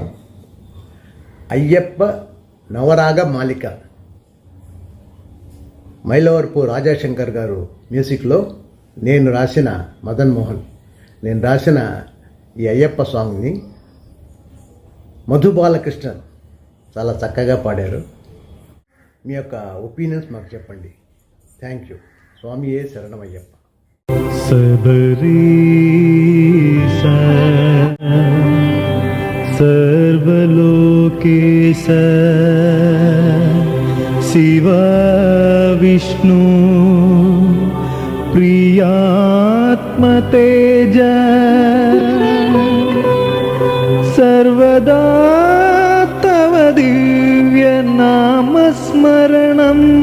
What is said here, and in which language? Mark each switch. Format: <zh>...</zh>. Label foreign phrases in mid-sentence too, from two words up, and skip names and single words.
<te>అయ్యప్ప నవరాగ మాలిక మైలవరపు రాజాశంకర్ గారు మ్యూజిక్లో నేను రాసిన మదన్ మోహన్ నేను రాసిన ఈ అయ్యప్ప సాంగ్ని మధు బాలకృష్ణన్ చాలా చక్కగా పాడారు. మీ యొక్క ఒపీనియన్స్ మాకు చెప్పండి.</te> <en>thank you.</en> <te>స్వామియే శరణమయ్యప్ప.</te> <sa>सबरीश सर्वलोकेश शिवा विष्णु प्रियात्मतेज सर्वदा तव दिव्यनामस्मरणम्</sa>